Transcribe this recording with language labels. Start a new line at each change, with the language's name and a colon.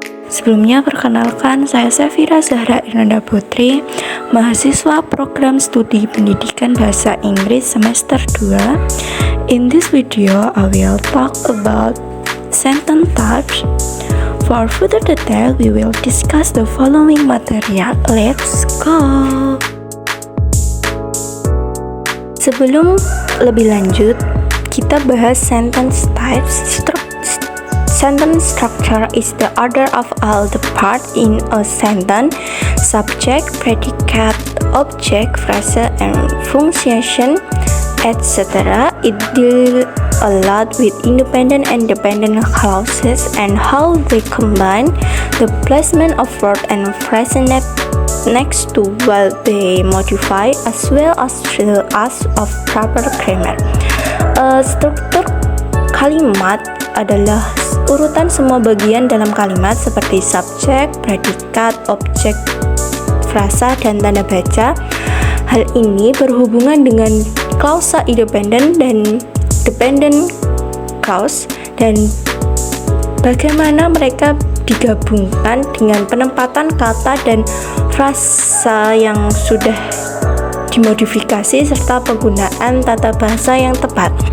Indonesian: Sebelumnya perkenalkan, saya Safira Zahra Irnanda Putri, mahasiswa program studi pendidikan bahasa Inggris semester 2.
English: In this video, I will talk about sentence types. For further detail, we will discuss the following material. Let's go.
Indonesian: Sebelum lebih lanjut, kita bahas sentence types.
English: Sentence structure is the order of all the parts in a sentence: subject, predicate, object, phrase, and punctuation, etc. It deals a lot with independent and dependent clauses and how they combine, the placement of word and phrase next to while they modify, as well as the use of proper grammar.
Indonesian: Struktur kalimat adalah urutan semua bagian dalam kalimat seperti subjek, predikat, objek, frasa, dan tanda baca. Hal ini berhubungan dengan klausa independent dan dependent clause dan bagaimana mereka digabungkan dengan penempatan kata dan frasa yang sudah dimodifikasi serta penggunaan tata bahasa yang tepat.